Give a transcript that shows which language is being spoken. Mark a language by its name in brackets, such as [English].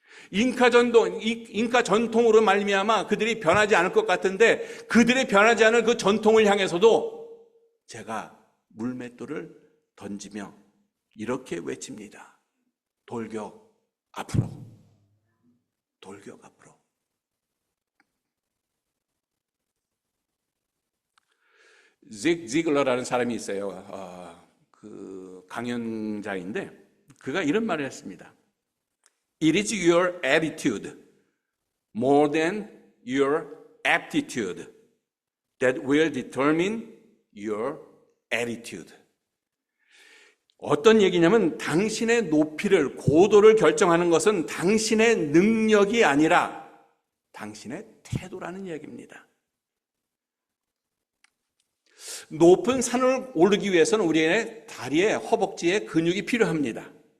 [Korean] 잉카 전통으로 말미암아 그들이 변하지 않을 것 같은데, 그들의 변하지 않을 그 전통을 향해서도 제가 물맷돌을 던지며 이렇게 외칩니다. 돌격, 앞으로. 돌격 앞으로. 직 지글러라는 사람이 있어요. 그 강연자인데 그가 이런 말을 했습니다. [English] It is your attitude more than your aptitude that will determine your attitude. [Korean] 어떤 얘기냐면 당신의 높이를, 고도를 결정하는 것은 당신의 능력이 아니라 당신의 태도라는 이야기입니다. 높은 산을 오르기 위해서는 우리의 다리에, 허벅지에 근육이 필요합니다.